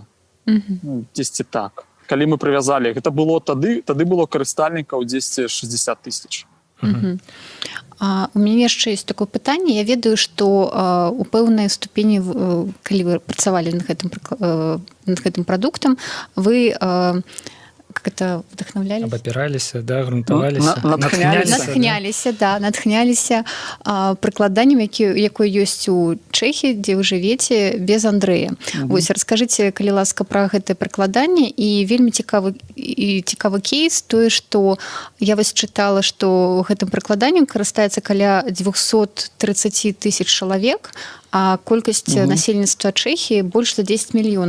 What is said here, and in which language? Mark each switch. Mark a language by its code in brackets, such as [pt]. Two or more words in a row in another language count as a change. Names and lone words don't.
[be] Дзесьці так. Калі мы прывязалі, гэта было тады было карыстальнікаў дзесьці 60 тысяч. У мяне яшчэ ёсць такое пытанне. Я ведаю, што у пэўнай ступені, калі вы працавалі над гэтым прадуктам, [ru] вы как это вдохновлялись? [be] Абапіраліся, да, грунтаваліся, натхняліся прыкладаннем, якое ёсць у Чэхіі, дзе вы жывеце, без Андрэя. Вось, раскажыце, калі ласка, пра гэтае прыкладанне. І вельмі цікавы кейс, тое, што я вось чытала, што гэтым прыкладаннем карыстаецца каля 230 тысяч чалавек, а колькасць насельніцтва Чэхіі больш за 10 мільёнаў.